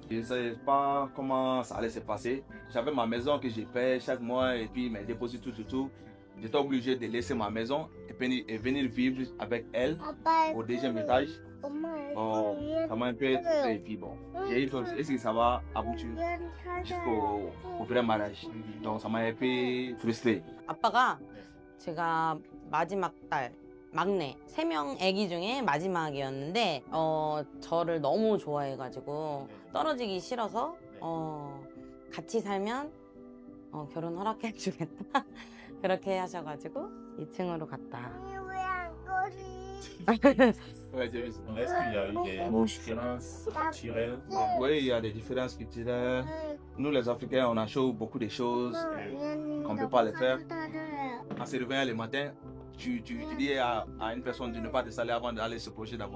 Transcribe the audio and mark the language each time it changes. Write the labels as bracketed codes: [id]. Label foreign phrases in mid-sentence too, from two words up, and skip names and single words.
[fr] Je ne savais pas comment ça allait se passer. J'avais ma maison que je paye chaque mois et puis mes dépôts, tout. J'étais obligé de laisser ma maison et venir vivre avec elle au deuxième étage. Bon, ça m'a un peu étouffé et puis bon, j'ai eu est-ce que ça va aboutir jusqu'au vrai mariage. Donc ça m'a un peu frustré. [ko] 아빠가 제가 마지막 딸, 막내 3명 아기 중에 마지막이었는데 저를 너무 좋아해가지고 떨어지기 싫어서 같이 살면 결혼 허락해 주겠다 그렇게 하셔가지고 2층으로 갔다. [fr] Ouais, j'ai vu ça. Est-ce qu'il y a eu des différences culturelles? Oui, il y a des différences culturelles. Nous les Africains, on a beaucoup de choses qu'on ne peut pas les faire. En se réveillant le matin, tu dis à une personne de ne pas te salir avant d'aller se projeter d'abord.